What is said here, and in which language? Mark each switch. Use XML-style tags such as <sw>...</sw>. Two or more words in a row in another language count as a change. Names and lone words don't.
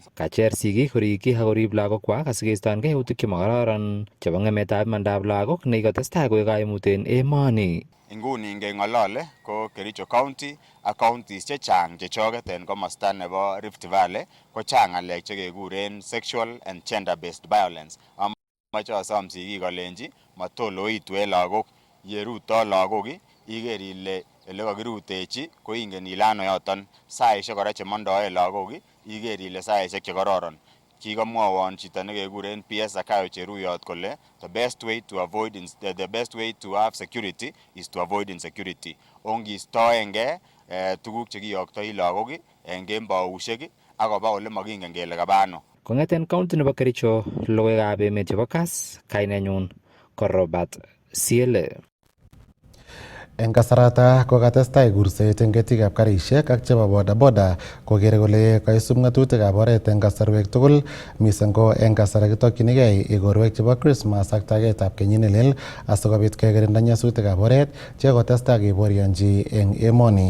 <kln>Kacher sigik korikyi ak korib lagokwak asikeistoengei yautik chemokororon chebo ng'emetab imandab lagok nekikotestai koek kaimut en emoni. Inguni ngeng'olole ko Kericho County ak counties chechang chechoket en komosta nebo Rift Valley ko chang ng'alek chekekuren</kln> <en>sexual and gender based violence.</en> <kln>Amache asom sigik alenji matoloitu en lagok, yeruto lagok iker ile ele kakirutechi ko ingen ile ano yoton. Saisiek kora chemondoen lagok iker ile saisiek chekororon. Kikomwowon chito nekekuren PS Zakayo Cheruyot kole</kln> <en>the best way to have security is to avoid insecurity.</en> <kln>Ongistoengei tuguk chekiyoktoi lagok en kembousiek akoba ole makingen kele kaba ano. Kong'eten county nebo Kericho, logoiwekab emet chebo Kass, kainenyun ko Robert Siele. En kasarata kokatestai kurset en ketikab karisiek ak chebo bodaboda kokere kole kaisub ng'atutikab oret en kasarwek tugul mising ko en kasara kitokyinigei igorwek chebo Christmas ak tagetab kenyit nelel asikobit kekirinda nyasutikab oret chekotestai keborionji en emoni.</kln>